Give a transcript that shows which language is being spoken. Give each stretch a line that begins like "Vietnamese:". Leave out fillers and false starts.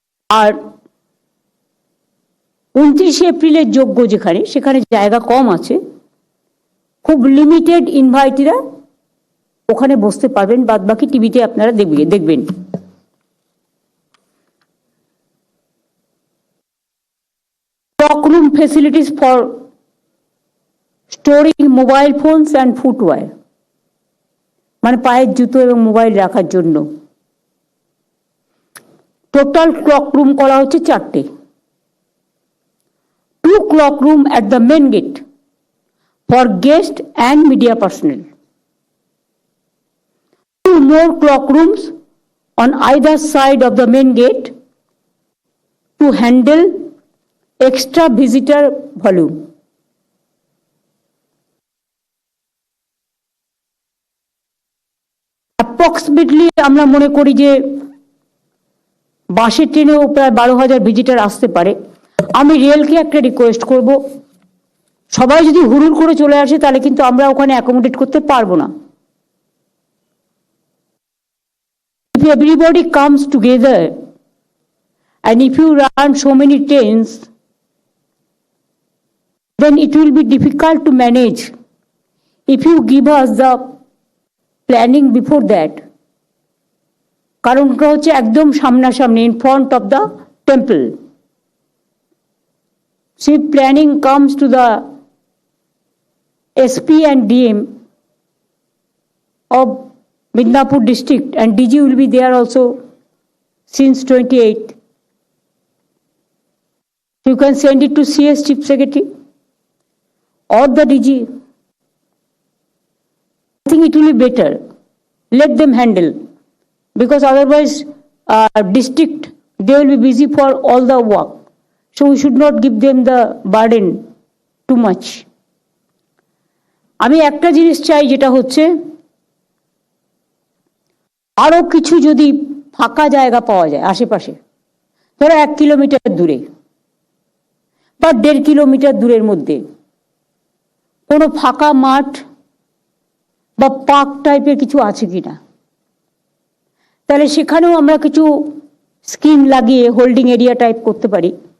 Bangla: আর 29 এপ্রিলের যোগ্য যেখানে, সেখানে জায়গা কম আছে, খুব লিমিটেড ইনভাইটিরা ওখানে বসতে পারবেন, বাদ বাকি টিভিতে আপনারা দেখবেন।
English: Stockroom facilities for storing mobile phones and footwear,
Bangla: মানে পায়ের জুতো এবং মোবাইল রাখার জন্য। টোটাল ক্লক রুম করা হচ্ছে 4টে।
English: 2 clock room at the main gate for guest and media personnel. 2 more clock rooms on either side of the main gate to handle extra visitor volume.
Bangla: Approximately আমরা মনে করি যে বাসে ট্রেনেও প্রায় 12,000 ভিজিটার আসতে পারে। আমি রেলকে একটা রিকোয়েস্ট করব, সবাই যদি হুড়ুর করে চলে আসে তাহলে কিন্তু আমরা ওখানে অ্যাকোমোডেট করতে পারবো না।
English: If everybody comes together and if you run so many trains, then it will be difficult to manage. If you give us the planning before that,
Bangla: কারণটা হচ্ছে একদম সামনাসামনি,
English: in front of the temple. So if planning comes to the SP and DM of Midnapur district, and DG will be there also since 28th. You can send it to CS Chief Secretary or the DG. I think it will be better. Let them handle, because otherwise district, they will be busy for all the work. So we should not give them the burden too much.
Bangla: আমি একটা জিনিস চাই, যেটা হচ্ছে আরো কিছু যদি ফাঁকা জায়গা পাওয়া যায় আশেপাশে, ধরো 1 কিলোমিটার দূরে বা 1.5 কিলোমিটার দূরের মধ্যে কোনো ফাঁকা মাঠ বা পার্ক টাইপের কিছু আছে কিনা, তাহলে সেখানেও আমরা কিছু স্ক্রিন লাগিয়ে হোল্ডিং এরিয়া টাইপ করতে পারি।